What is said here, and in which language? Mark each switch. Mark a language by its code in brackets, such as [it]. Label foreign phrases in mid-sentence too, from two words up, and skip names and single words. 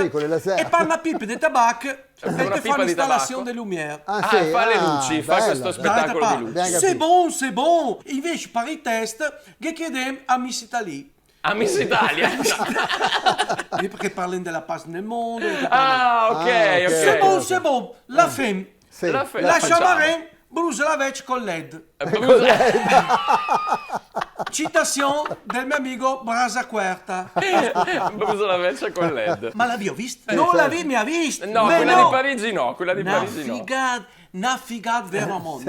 [it] Sì, con le laser. E per una pipa di tabacco per una te pipa fa di l'installazione tabacco? delle lumiere. Fa le luci, fa questo spettacolo di luci. Abbiamo [fr] C'est [it] capito. [fr] bon. [it] Invece per i test, che chiediamo a Miss Italy? A Miss Italia. Perché parlano della pace nel mondo. Ah, ok. [fr] C'est bon. La femme. [it] Sì. La Lascia Marin, brucia la vecchia con LED. Citazione del mio amico Brasa Querta. Bruso la vecchia con LED. Ma l'abbiamo vista? Non l'abbiamo mai vista. No, Ma quella di Parigi no, quella di Una Parigi no. figata veramente.